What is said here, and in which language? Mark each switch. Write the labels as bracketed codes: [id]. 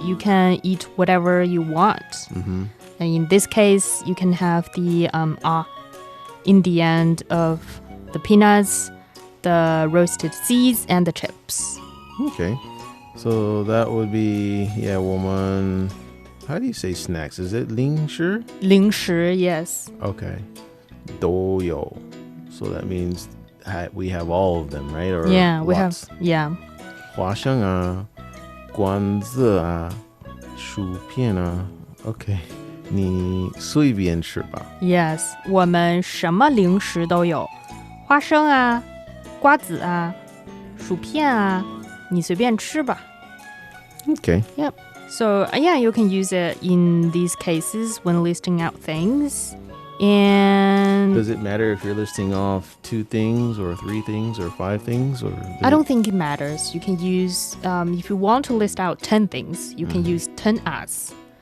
[en] You can eat whatever you want. And in this case, you can have the in the end of the peanuts, the roasted seeds, and the chips. Okay. So that would be, woman. How do you say snacks? Is it 零食? 零食, yes. [zh] Okay. 都有. [en] So that means we have all of them, right? Or we have, lots. [zh] 花生啊罐子啊薯片啊 Okay. 你随便吃吧 Yes, 我们什么零食都有花生啊瓜子啊薯片啊你随便吃吧 [en] Okay. Yep. So, you can use it in these cases when listing out things. And does it matter if you're listing off 2 things or 3 things or 5 things? Or I don't think it matters. You can use, if you want to list out 10 things, you can use 10 as.